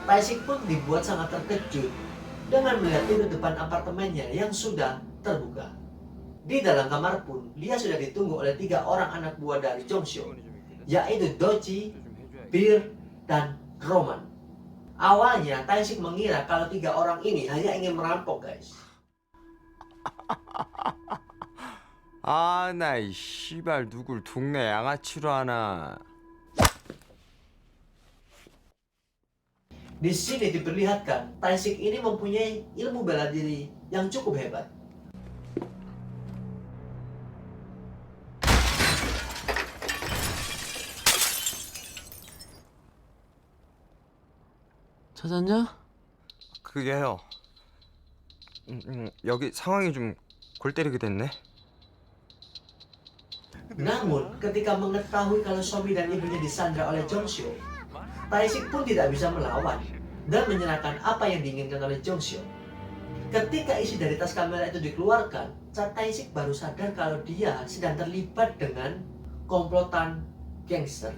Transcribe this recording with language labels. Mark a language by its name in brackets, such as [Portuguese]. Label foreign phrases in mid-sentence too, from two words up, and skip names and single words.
[Indonesian] Tae-sik pun dibuat sangat terkejut dengan melihat pintu depan apartemennya yang sudah terbuka. Di dalam kamar pun, dia sudah ditunggu oleh 3 orang anak buah dari Jong-suk, yaitu Doji, Bir, dan Roman. Awalnya, Tae-sik mengira kalau 3 orang ini hanya ingin merampok, guys. [Korean] 아, 나 이 씨발 누굴 동네 양아치로 하나. [Indonesian] Di sini diperlihatkan, Tae-sik ini mempunyai ilmu bela diri yang cukup hebat. [Korean] 찾았냐? 그게요. 여기 상황이 좀 골 때리게 됐네. [Indonesian] Namun, ketika mengetahui kalau Somi dan ibunya disandra oleh Jong-suk, Tae-sik pun tidak bisa melawan dan menyerahkan apa yang diinginkan oleh Jong-suk. Ketika isi dari tas kamera itu dikeluarkan, Tae-sik baru sadar kalau dia sedang terlibat dengan komplotan gangster.